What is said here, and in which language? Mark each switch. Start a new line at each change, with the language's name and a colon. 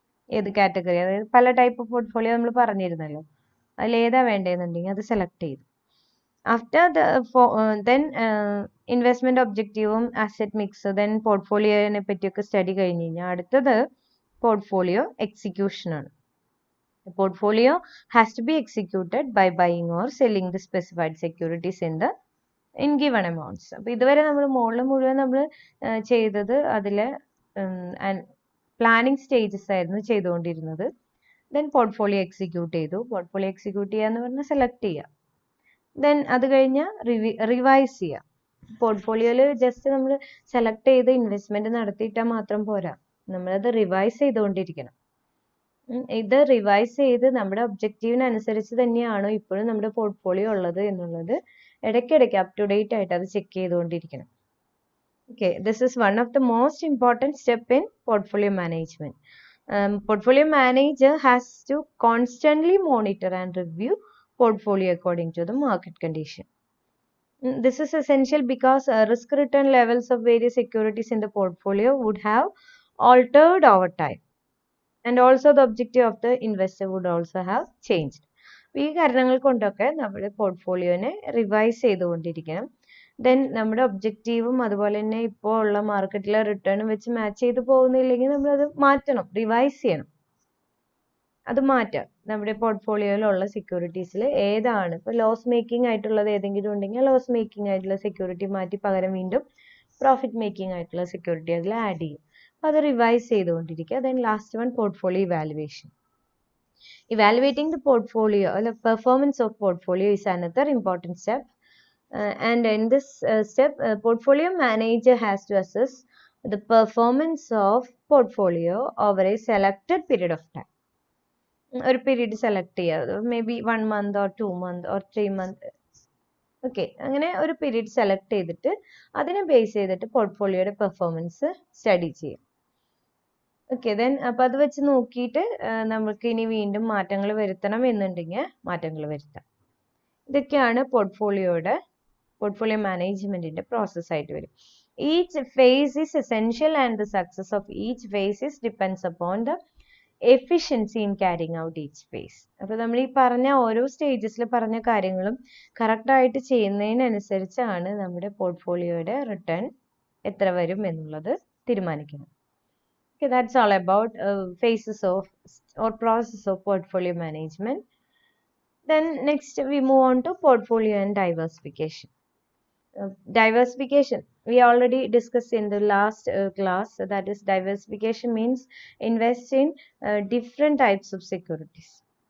Malayalam: ഏത് കാറ്റഗറി, അതായത് പല ടൈപ്പ് പോർട്ട്ഫോളിയോ നമ്മൾ പറഞ്ഞിരുന്നല്ലോ, അതിൽ ഏതാ വേണ്ടതെന്നുണ്ടെങ്കിൽ അത് സെലക്ട് ചെയ്തു. After then investment ഒബ്ജക്റ്റീവും asset mix then പോർട്ട്ഫോളിയോനെ പറ്റിയൊക്കെ സ്റ്റഡി കഴിഞ്ഞ് കഴിഞ്ഞാൽ അടുത്തത് portfolio എക്സിക്യൂഷനാണ്.
English: The portfolio has to be executed by buying or selling the specified securities in given amounts.
Malayalam: അപ്പോൾ ഇതുവരെ നമ്മൾ മുഴുവൻ നമ്മൾ ചെയ്തത് അതിൽ പ്ലാനിങ് സ്റ്റേജസ് ആയിരുന്നു ചെയ്തുകൊണ്ടിരുന്നത്. ദെൻ പോർട്ട്ഫോളിയോ എക്സിക്യൂട്ട് ചെയ്തു. പോർട്ട്ഫോളിയോ എക്സിക്യൂട്ട് ചെയ്യുക എന്ന് പറഞ്ഞാൽ സെലക്ട് ചെയ്യുക. ദെൻ അത് കഴിഞ്ഞ് റിവൈസ് ചെയ്യുക. പോർട്ട്ഫോളിയോയിൽ ജസ്റ്റ് നമ്മൾ സെലക്ട് ചെയ്ത് ഇൻവെസ്റ്റ്മെന്റ് നടത്തിയിട്ടാൽ മാത്രം പോരാ, നമ്മളത് റിവൈസ് ചെയ്തുകൊണ്ടിരിക്കണം. ഇത് റിവൈസ് ചെയ്ത് നമ്മുടെ ഒബ്ജക്റ്റീവിനനുസരിച്ച് തന്നെയാണോ ഇപ്പോഴും നമ്മുടെ പോർട്ട്ഫോളിയോ ഉള്ളത് എന്നുള്ളത് ഇടയ്ക്കിടയ്ക്ക് അപ് ടു ഡേറ്റ് ആയിട്ട് അത് ചെക്ക് ചെയ്തുകൊണ്ടിരിക്കണം.
English: Okay, this is one of the most important step in portfolio management. Portfolio manager has to constantly monitor and review portfolio according to the market condition. This is essential because risk return levels of various securities in the portfolio would have altered over time. And also the objective of the investor would also have changed.
Malayalam: ഈ കാരണങ്ങൾ കൊണ്ടൊക്കെ നമ്മുടെ പോർട്ട്ഫോളിയോനെ revise ചെയ്തുകൊണ്ടിരിക്കണം. Then നമ്മുടെ ഒബ്ജക്റ്റീവും അതുപോലെ തന്നെ ഇപ്പോൾ ഉള്ള മാർക്കറ്റിലെ റിട്ടേണും വെച്ച് മാച്ച് ചെയ്ത് പോകുന്നില്ലെങ്കിൽ നമ്മളത് മാറ്റണം, റിവൈസ് ചെയ്യണം. അത് മാറ്റാം. നമ്മുടെ പോർട്ട്ഫോളിയോയിലുള്ള സെക്യൂരിറ്റീസിൽ ഏതാണ് ഇപ്പോൾ ലോസ് മേക്കിംഗ് ആയിട്ടുള്ളത് ഏതെങ്കിലും ഉണ്ടെങ്കിൽ ലോസ് മേക്കിംഗ് ആയിട്ടുള്ള സെക്യൂരിറ്റി മാറ്റി പകരം വീണ്ടും പ്രോഫിറ്റ് മേക്കിംഗ് ആയിട്ടുള്ള സെക്യൂരിറ്റി അതിൽ ആഡ് ചെയ്യും. അത് റിവൈസ് ചെയ്തുകൊണ്ടിരിക്കുക.
English: Then last one portfolio evaluation. Evaluating the portfolio or the performance of portfolio is another important step. And in this step, portfolio manager has to assess the performance of portfolio over a selected period of time.
Malayalam: ഒരു period select ചെയ്യുക,
English: Maybe 1 month or 2 month or 3 month.
Malayalam: Okay, അങ്ങനെ ഒരു period select ചെയ്തിട്ട് അതിനെ base ചെയ്തിട്ട് പോർട്ട്ഫോളിയോയുടെ performance study ചെയ്യും. Okay, then അപ്പോൾ അത് വെച്ച് നോക്കിയിട്ട് നമുക്ക് ഇനി വീണ്ടും മാറ്റങ്ങൾ വരുത്തണം എന്നുണ്ടെങ്കിൽ മാറ്റങ്ങൾ വരുത്താം. ഇതൊക്കെയാണ് പോർട്ട്ഫോളിയോ മാനേജ്മെന്റിന്റെ പ്രോസസ് ആയിട്ട് വരും.
English: Each phase is essential and the success of each phase depends upon the efficiency in carrying out each phase.
Malayalam: അപ്പോൾ നമ്മൾ ഈ പറഞ്ഞ ഓരോ സ്റ്റേജസിൽ പറഞ്ഞ കാര്യങ്ങളും കറക്റ്റ് ആയിട്ട് ചെയ്യുന്നതിനനുസരിച്ചാണ് നമ്മുടെ പോർട്ട്ഫോളിയോയുടെ റിട്ടേൺ എത്ര വരും എന്നുള്ളത് തീരുമാനിക്കുന്നത്.
English: Okay, that's all about phases of or process of portfolio management. Then next we move on to portfolio and diversification. Diversification we already discussed in the last class. That is, diversification means invest in different types of securities.